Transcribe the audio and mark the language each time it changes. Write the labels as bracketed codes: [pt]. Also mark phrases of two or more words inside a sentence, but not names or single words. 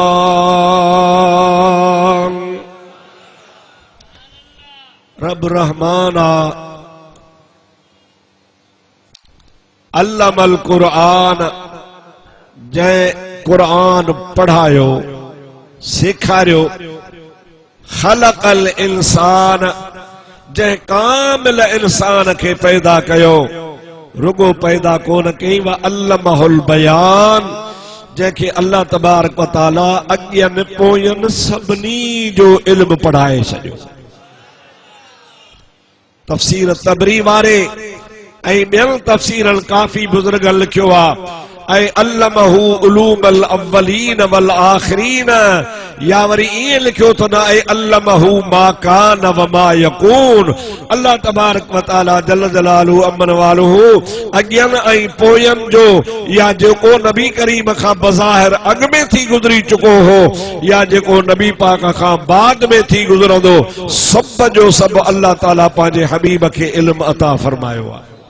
[ar] رب رحمن علم القرآن, [sd] जंहिं कुरान पढ़ायो सेखारियो, [ar] خلق الإنسان, [sd] जंहिं कामिल इंसान खे पैदा कयो, रुगो पैदा कोन कई, [ar] وعلمه البيان, [sd] जंहिंखे [ar] الله تبارك وتعالى [sd] अॻियनि पोयनि सभिनी जो इल्म पढ़ाए छॾियो। तफसीर तबरी वारे ऐं ॿियनि तफसीरनि काफ़ी बुज़ुर्गनि लिखियो आहे, ऐं [ar] علمه علوم الأولين والآخرين, [sd] या वरी ईअं लिखियो तो ना ऐं [ar] علمه ما كان وما يكون. الله تبارك وتعالى جل جلاله عم نواله [sd] अॻियनि ऐं पोयनि जो, या जेको नबी करीम खां बज़ाहिर अॻ में थी गुज़री चुको हो, या जेको नबी पाक खां बाद में थी गुज़रंदो, सभ जो सभु अल्लाह ताला पंहिंजे हबीब खे इल्म अता फरमायो आहे।